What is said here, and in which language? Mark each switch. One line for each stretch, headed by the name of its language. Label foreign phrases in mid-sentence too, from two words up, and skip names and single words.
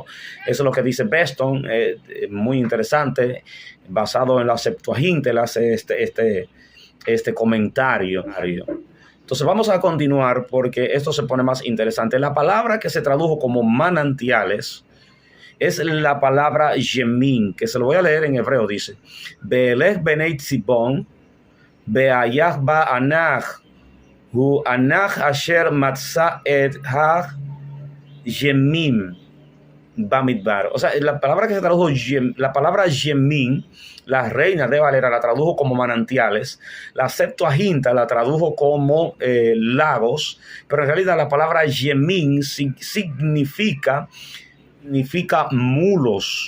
Spanish: Eso es lo que dice Beston, muy interesante, basado en la Septuaginta, él hace este comentario. Entonces vamos a continuar porque esto se pone más interesante. La palabra que se tradujo como manantiales es la palabra Yemin, que se lo voy a leer en hebreo. Dice,
Hebrew: ואלה בני צבעון, ואיה ו ענה, הוא ענה אשר מצא את ה ימם במדבר.
Spanish: O sea, la palabra que se tradujo, la palabra Yemin, la Reina de Valera la tradujo como manantiales, la Septuaginta la tradujo como lagos, pero en realidad la palabra Yemin significa mulos.